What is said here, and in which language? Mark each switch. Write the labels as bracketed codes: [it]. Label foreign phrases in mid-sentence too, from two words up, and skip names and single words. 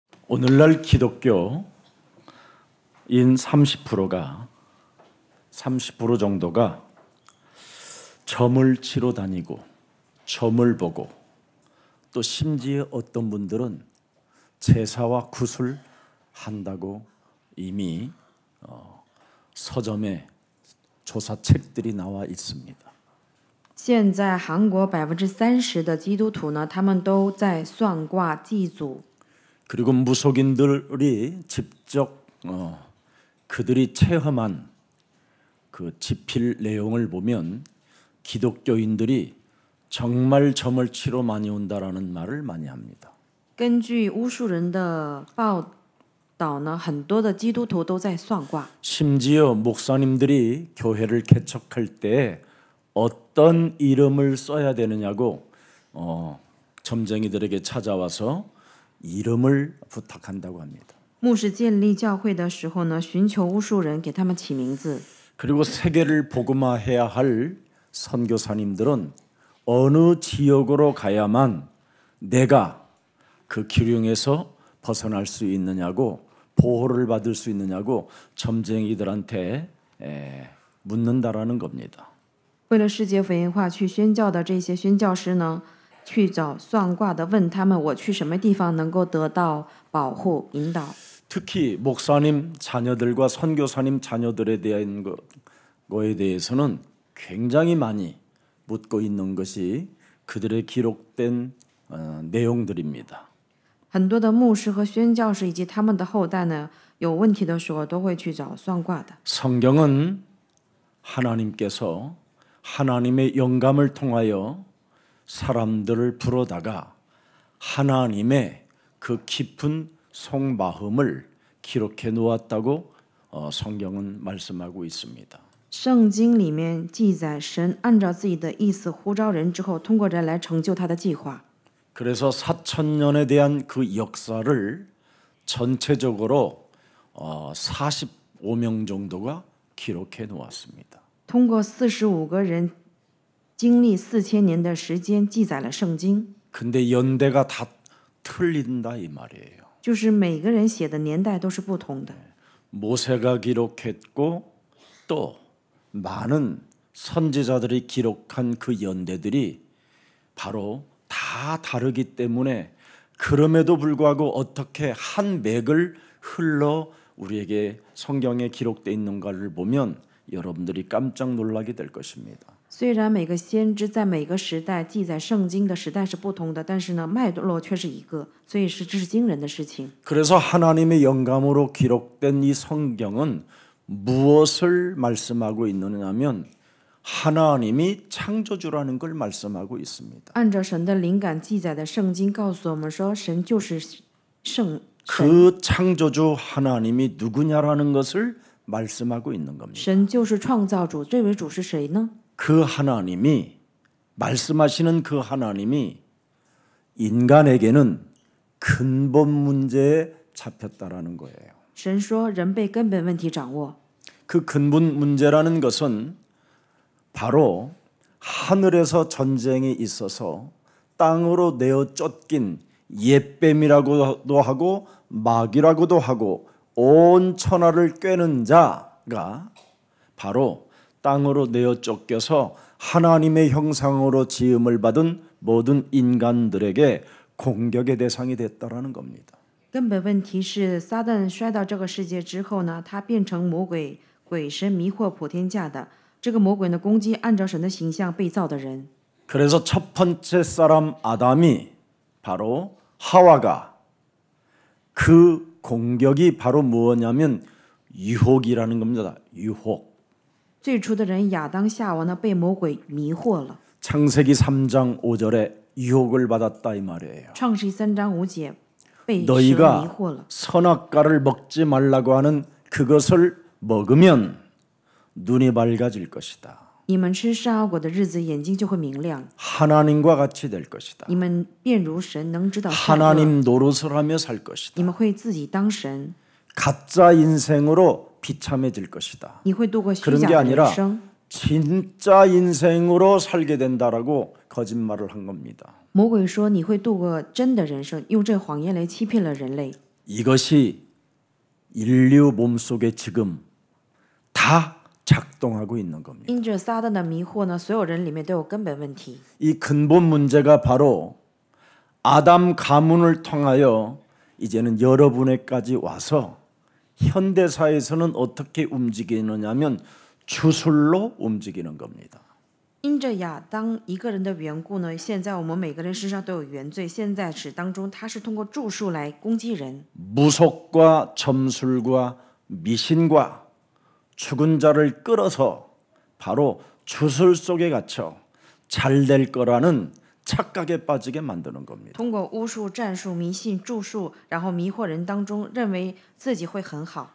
[ko] 오늘날 기독교인 30% 정도가 점을 치러 다니고 점을 보고 또 심지어 어떤 분들은 제사와 굿을 한다고 이미 서점에 조사책들이 나와 있습니다. [zh] 现在韩国30%的基督徒呢，他们都在算卦祭祖。 [ko] 그리고 무속인들이 직접 그들이 체험한 그 집필 내용을 보면 기독교인들이 정말 점을 치러 많이 온다라는 말을 많이 합니다. [zh] 根据巫术人的报道呢，很多的基督徒都在算卦。 [ko] 심지어 목사님들이 교회를 개척할 때 어떤 이름을 써야 되느냐고 점쟁이들에게 찾아와서 이름을 부탁한다고 합니다. [zh] 牧师建立教会的时候呢，寻求巫术人给他们起名字。 [ko] 그리고 세계를 복음화해야 할 선교사님들은 어느 지역으로 가야만 내가 그 기륭에서 벗어날 수 있느냐고 보호를 받을 수 있느냐고 점쟁이들한테 묻는다라는 겁니다. [zh] 为了世界福音化去宣教的这些宣教师呢，去找算卦的，问他们我去什么地方能够得到保护引导。 [ko] 특히 목사님 자녀들과 선교사님 자녀들에 대한 거에 대해서는 굉장히 많이 묻고 있는 것이 그들의 기록된 내용들입니다. [zh] 很多的牧师和宣教士以及他们的后代呢，有问题的时候都会去找算卦的。 [ko] 성경은 하나님께서 하나님의 영감을 통하여 사람들을 부르다가 하나님의 그 깊은 속마음을 기록해 놓았다고 성경은 말씀하고 있습니다. [zh] 圣经里面记载，神按照自己的意思呼召人之后，通过人来成就他的计划。 [ko] 그래서 4,000년에 대한 그 역사를 전체적으로 45명 정도가 기록해 놓았습니다. [zh] 通过45个人经历4000年的时间，记载了圣经。 [ko] 근데 연대가 다 틀린다 이 말이에요. [zh] 就是每个人写的年代都是不同的。 [ko] 모세가 기록했고 또 많은 선지자들이 기록한 그 연대들이 바로 다 다르기 때문에 그럼에도 불구하고 어떻게 한 맥을 흘러 우리에게 성경에 기록되어 있는가를 보면 여러분들이 깜짝 놀라게 될 것입니다. [zh] 虽然每个先知在每个时代记载圣经的时代是不同的，但是呢，脉络却是一个，所以这是惊人的事情。 [ko] 그래서 하나님의 영감으로 기록된 이 성경은 무엇을 말씀하고 있느냐면 하나님이 창조주라는 걸 말씀하고 있습니다. [zh] 按照神的灵感记载的圣经告诉我们说，神就是圣。 [ko] 그 창조주 하나님이 누구냐라는 것을 말씀하고 있는 겁니다. [zh] 神就是创造主，这位主是谁呢？ [ko] 그 하나님이 말씀하시는 그 하나님이 인간에게는 근본 문제에 잡혔다라는 거예요. [zh] 神说人被根本问题掌握。 [ko] 그 근본 문제라는 것은 바로 하늘에서 전쟁이 있어서 땅으로 내어 쫓긴 옛뱀이라고도 하고 마귀라고도 하고 온 천하를 꿰는 자가 바로 땅으로 내어 쫓겨서 하나님의 형상으로 지음을 받은 모든 인간들에게 공격의 대상이 됐다라는 겁니다. [zh] 根本问题是撒旦摔到这个世界之后呢，他变成魔鬼，鬼神迷惑普天下的。这个魔鬼呢，攻击按照神的形象被造的人。 [ko] 그래서 첫 번째 사람 아담이 바로 하와가 그 공격이 바로 무엇냐면 유혹이라는 겁니다. 유혹. [zh] 最初的人亚当夏娃呢，被魔鬼迷惑了。 [ko] 창세기 3장 5절에 유혹을 받았다 이 말이에요. [zh] 创世3章5节被蛇迷 [ko] 너희가 [zh] 惑了。 [ko] 선악과를 먹지 말라고 하는 그것을 먹으면 눈이 밝아질 것이다. [zh] 你们吃善恶果的日子，眼睛就会明亮。 [ko] 하나님과 같이 될 것이다. [zh] 你们便如神，能知道善恶。 [ko] 하나님 노릇을 하며 살 것이다. [zh] 你们会自己当神， [ko] 가짜 인생으로 비참해질 것이다. [zh] 你会度过虚 [ko] 그런 게 [zh] 假的 [ko] 아니라 [zh] 人生。 [ko] 진짜 인생으로 살게 된다라고 거짓말을 한 겁니다. [zh] 魔鬼说你会度过真的人生，用这谎言来欺骗了人类。 [ko] 이것이 인류 몸속에 지금 다 작동하고 있는 겁니다. [zh] 因着撒旦的迷惑呢，所有人里面都有根本问题。 [ko] 이 근본 문제가 바로 아담 가문을 통하여 이제는 여러분에까지 와서 현대사에서는 어떻게 움직이느냐면 주술로 움직이는 겁니다. [zh] 因着亚当一个人的缘故呢，现在我们每个人身上都有原罪。现在史当中，他是通过著述来攻击人， [ko] 무속과 점술과 미신과 죽은 자를 끌어서 바로 주술 속에 갇혀 잘 될 거라는 착각에 빠지게 만드는 겁니다. [zh] 通过巫术、战术、迷信、著述，然后迷惑人当中，认为自己会很好。